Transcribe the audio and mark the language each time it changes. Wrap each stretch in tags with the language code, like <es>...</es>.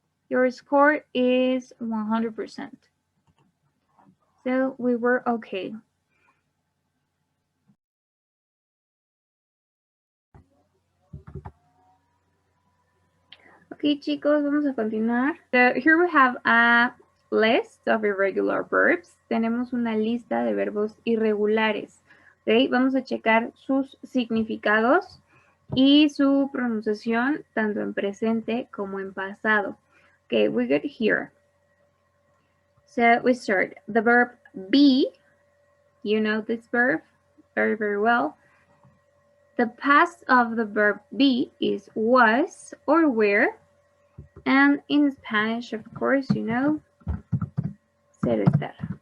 <en>Your score is 100%. So we were okay. Okay,</en> <es>chicos, vamos a continuar.</es> <en>So here we have a list of irregular verbs.</en> <es>Tenemos una lista de verbos irregulares. Okay, vamos a checar sus significados y su pronunciación tanto en presente como en pasado.</es> <en>Okay, we get here. So we start. The verb be, you know this verb very, very well. The past of the verb be is was or were. And in Spanish, of course, you know, ser estar.</en>